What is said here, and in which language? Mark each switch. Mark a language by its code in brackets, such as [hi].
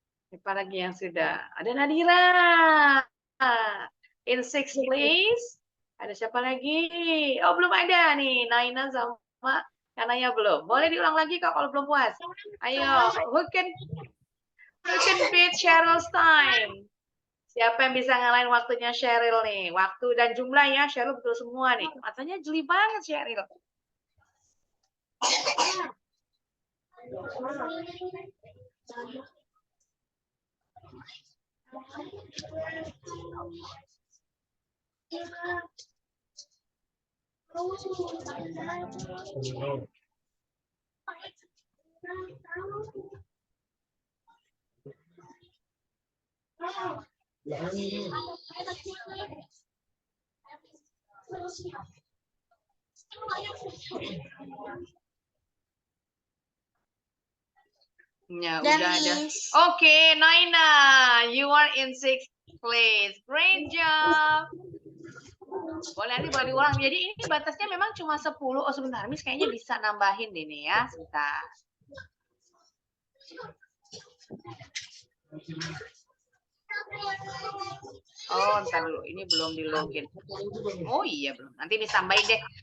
[id] Siapa lagi yang sudah? Ada Nadira. [en] In sixth place. [id] Ada siapa lagi? Oh, belum ada nih. Naina sama Kanaya belum. Boleh diulang lagi Kak kalau belum puas. [en] Ayo, who can beat Sheryl's time? [id] Siapa yang bisa ngalahin waktunya Sheryl nih? Waktu dan jumlah ya, Sheryl betul semua nih. Matanya jeli banget Sheryl. Ya, udah ada. [en] Oke, Naina, you are in sixth place. Great job. [id] Boleh nanti boleh diulang. Jadi ini batasnya memang cuma 10. Oh, sebentar. Miss kayaknya bisa nambahin ini ya. Sebentar. Oh, ntar dulu. Ini belum di login. Oh iya, belum. Nanti Miss tambahin deh.